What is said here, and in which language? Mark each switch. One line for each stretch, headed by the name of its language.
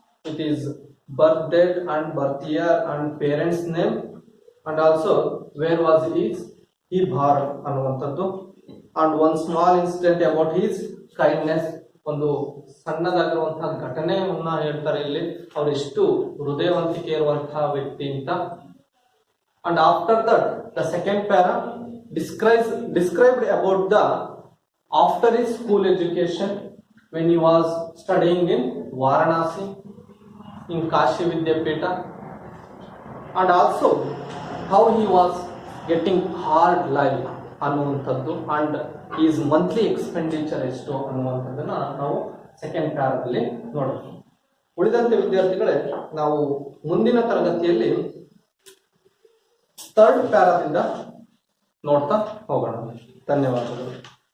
English: It is birth date and birth year and parents name and also where was ಈ ಭಾರತ್ ಅನ್ನುವಂಥದ್ದು. And one small incident about his kindness.
Kannada: ಒಂದು ಸಣ್ಣದಾಗಿರುವಂತಹ ಘಟನೆಯನ್ನ ಹೇಳ್ತಾರೆ ಇಲ್ಲಿ, ಅವ್ರು ಎಷ್ಟು ಹೃದಯವಂತಿಕೆ ಇರುವಂತಹ ವ್ಯಕ್ತಿ ಅಂತ.
English: And after that, the second para described about the after his school education when he was studying in Varanasi in Kashi Vidyapita, and also how he was getting hard life ಅನ್ನುವಂಥದ್ದು and his monthly expenditure
Kannada: ಎಷ್ಟು ಅನ್ನುವಂಥದ್ದನ್ನ ನಾವು second ಪ್ಯಾರಾದಲ್ಲಿ ನೋಡೋಣ. ಉಳಿದಂತೆ ವಿದ್ಯಾರ್ಥಿಗಳೇ, ನಾವು ಮುಂದಿನ ತರಗತಿಯಲ್ಲಿ ಥರ್ಡ್ ಪ್ಯಾರಾದಿಂದ ನೋಡ್ತಾ ಹೋಗೋಣ. ಧನ್ಯವಾದಗಳು.